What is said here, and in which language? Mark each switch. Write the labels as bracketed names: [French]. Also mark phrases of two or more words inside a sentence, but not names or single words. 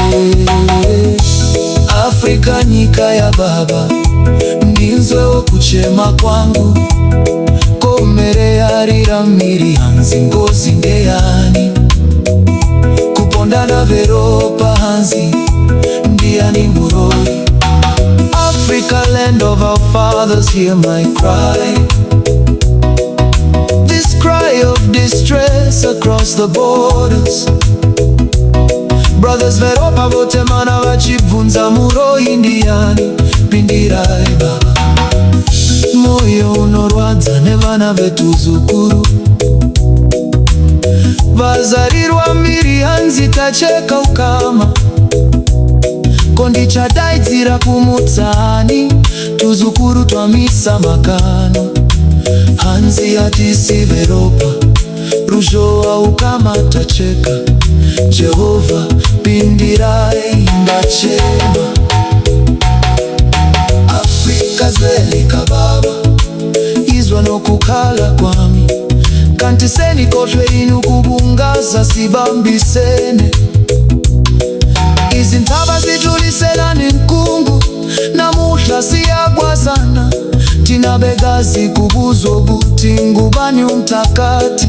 [Shona] Afrika nyika yababa, Ndinzwewo kuchema kwangu, komere yarira miri hanzi ngozi ndeyani, kupondana veropa hanzi ndiani muroi. [English] Africa, land of our fathers, hear my cry, this cry of distress across the borders. [Shona] Brothers veropa votemana vachibvunza muroi ndiani pindirai baba. Moyo unorwadza nevana vetuzukuru, vazarirwa miri hanzi tacheka ukama, kondichadaidzira kumutsani, tuzukuru twamisa makano, hanzi hatisi veropa, ruzhowa ukama tacheka. Jehova pindirai ndachema. [North Ndebele] Afrika Zwe Likababa, izwa nokukhala kwami, kantiseni kohlwe inu kubungaza sibambisene, izintaba zidluliselane nkungu, namuhla siyagwazana, thina begazi kubuzwa ukuthi ngubani umthakathi.